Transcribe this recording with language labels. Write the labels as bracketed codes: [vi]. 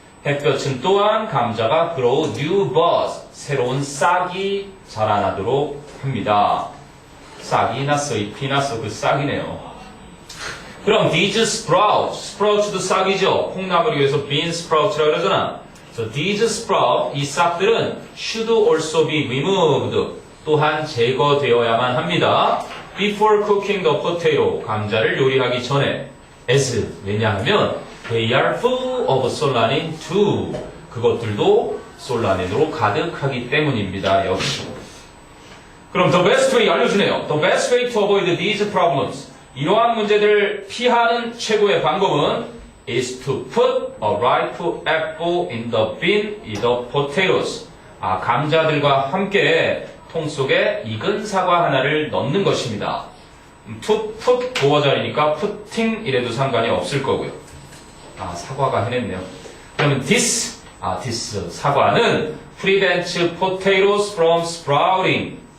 [ko] 햇볕은 또한 감자가 [en] grow new buds [ko] 새로운 싹이 자라나도록 합니다. 싹이 났어, 잎이 났어, 그 싹이네요. 그럼 [en] these sprouts, [ko] sprouts도 싹이죠. 콩나물을 위해서 bean sprouts라고 그러잖아. [en] So these sprouts, [ko] 이 싹들은 [en] should also be removed, [ko] 또한 제거되어야만 합니다. [en] Before cooking the potato, [ko] 감자를 요리하기 전에. [en] as, [ko] 왜냐하면 [en] they are full of solanine too. [ko] 그것들도 솔라닌으로 가득하기 때문입니다. 역시. 그럼 [en] the best way [ko] 알려주네요. [en] The best way to avoid these problems. [ko] 이러한 문제들을 피하는 최고의 방법은 [en] is to put a ripe apple in the bin in the potatoes. [ko] 감자들과 함께 통 속에 익은 사과 하나를 넣는 것입니다. put 보어자리니까 putting 이래도 상관이 없을 거고요. 사과가 해냈네요. 그러면 [en] this [ko] 사과는 [en] prevents potatoes from sprouting.